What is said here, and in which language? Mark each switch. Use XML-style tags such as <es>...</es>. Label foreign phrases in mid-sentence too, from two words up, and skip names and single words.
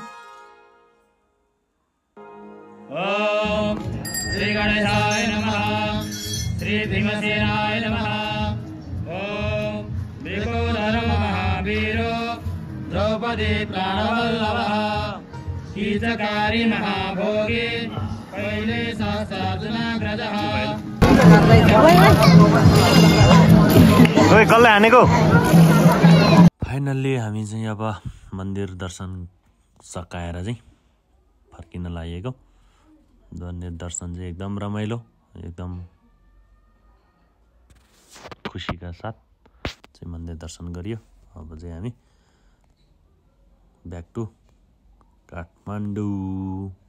<sa>ॐ श्री गणेशाय नमः, श्री भीमसेनाय नमः। द्रौपदी प्राणवल्लभः कीचकारी महाभोगी पहिले सहस्रार्जुनाग्रजः</sa> <ne>कसले हानेको फाइनल्ली हामी चाहिँ अब मन्दिर दर्शन सकाएर चाहिँ फर्किन लागेको मन्दिर दर्शन चाहिँ एकदम रमाइलो एकदम खुसीका साथ चाहिँ मन्दिर दर्शन गरियो अब चाहिँ हामी</ne> <en>back to</en> <ne>काठमाडौँ</ne>